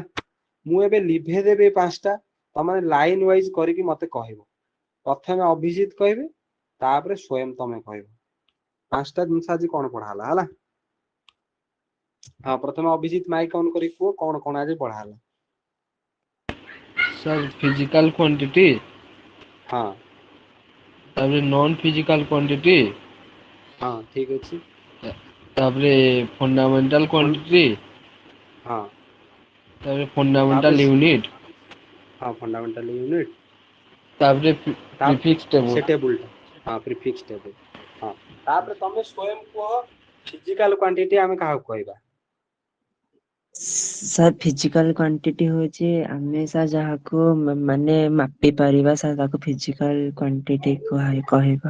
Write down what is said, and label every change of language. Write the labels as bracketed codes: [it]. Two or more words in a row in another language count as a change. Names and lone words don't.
[or] ମୁଁ ଏବେ ଲିଭେଇ ଦେବି 5ଟା, ତମେ [en] line wise [or] କରିକି ମତେ କହିବ। ପ୍ରଥମେ ଅଭିଜିତ କହିବେ, ତାପରେ ସ୍ଵୟଂ ତମେ କହିବ। 5ଟା ଜିନିଷ ଆଜି କଣ ପଢା ହେଲା ହେଲା। ହଁ ପ୍ରଥମେ ଅଭିଜିତ [en] mic on [or] କରିକି କୁହ କଣ କଣ ଆଜି ପଢା ହେଲା। [en] sir physical quantity, [or] ହଁ [en] ताପରେ non physical quantity, [or] ହଁ ଠିକ ଅଛି। ताପରେ फंडामेंटल ଫଣ୍ଡ- [en] क्वांटिटी, [or] ହଁ ताପରେ ତାପରେ [en] fundamental unit, [or] ହଁ [en] fundamental unit, [or] ताପରେ ତା [en] प्रीफिक्स [or] ସେ [en] टेबल। [or] ଟେବୁଲଟା ହଁ [en] prefix table. [or] ହଁ ତାପରେ ତମେ ସ୍ଵୟଂ କୁହ [en] physical quantity [or] ଆମେ କାହାକୁ କହିବା। ସାର୍ [en] physical quantity [or] ହଉଛି ଆମେ ସାର୍ ଯାହାକୁ ମାନେ ମାପି ପାରିବା ସାର୍ ତାକୁ [en] physical quantity [or] କହିବା।